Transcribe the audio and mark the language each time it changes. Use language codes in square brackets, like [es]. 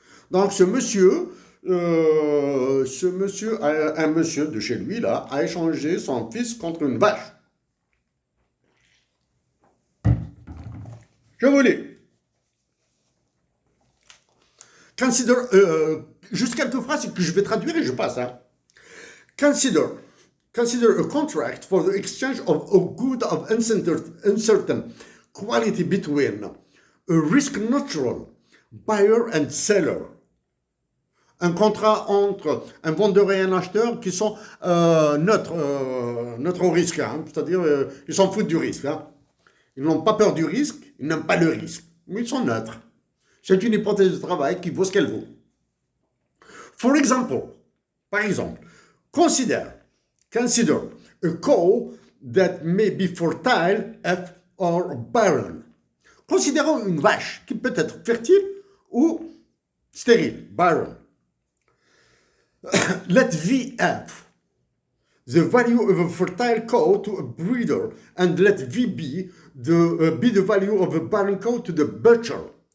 [fr] Donc ce monsieur, un monsieur de chez lui, là, a échangé son fils contre une vache. Je vous lis. [en] Consider, [fr] juste quelques phrases que je vais traduire et je passe. Hein. Consider [en] consider a contract for the exchange of a good of uncertain quality between a risk neutral buyer and seller. [fr] Un contrat entre un vendeur et un acheteur qui sont neutres au risque, hein, c'est-à-dire ils s'en foutent du risque. Hein. Ils n'ont pas peur du risque, ils n'aiment pas le risque, mais ils sont neutres. C'est une hypothèse de travail qui vaut ce qu'elle vaut. [en] For example, [fr] par exemple, [en] consider a cow that may be fertile or barren. [fr] Considérons une vache qui peut être fertile ou stérile, barren. [en] Let V f the value of a fertile cow to a breeder, and let V be the value of a barren cow to the butcher.